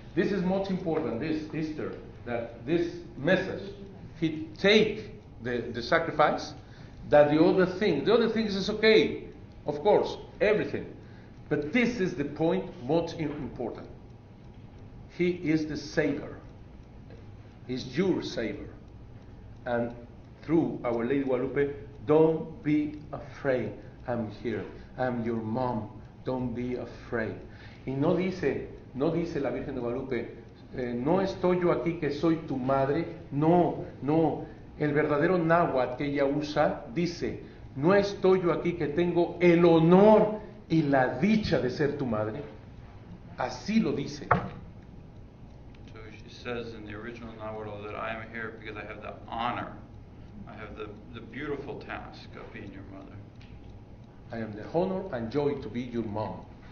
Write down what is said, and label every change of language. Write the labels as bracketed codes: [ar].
[en] This is most important, this Easter, that this message, he take the sacrifice, that the other things is okay, of course, everything, but this is the point most important. He is the Savior. He's your Savior. And through Our Lady Guadalupe, don't be afraid. I'm here. I'm your mom. Don't be afraid. [es] Y no dice la Virgen de Guadalupe, no estoy yo aquí que soy tu madre. No. El verdadero náhuatl que ella usa dice, no estoy yo aquí que tengo el honor y la dicha de ser tu madre. Así lo dice. [en] Says in the original Nahuatl that I am here because I have the honor, I have the beautiful task of being your mother. I am the honor and joy to be your mom.